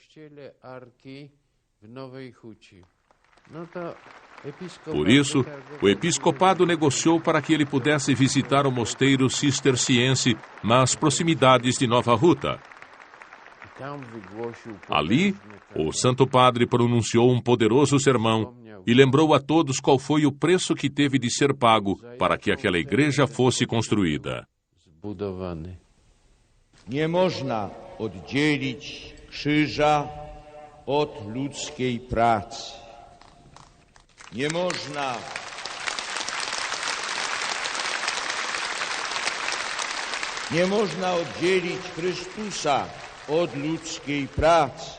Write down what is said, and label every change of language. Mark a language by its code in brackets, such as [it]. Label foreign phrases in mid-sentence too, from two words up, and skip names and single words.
[pt] Por isso, o episcopado negociou para que ele pudesse visitar o mosteiro cisterciense nas proximidades de Nova Huta. Ali, o Santo Padre pronunciou um poderoso sermão e lembrou a todos qual foi o preço que teve de ser pago para que aquela igreja fosse construída. [pl] Nie można oddzielić krzyża od ludzkiej pracy. Nie można oddzielić Chrystusa od ludzkiej pracy.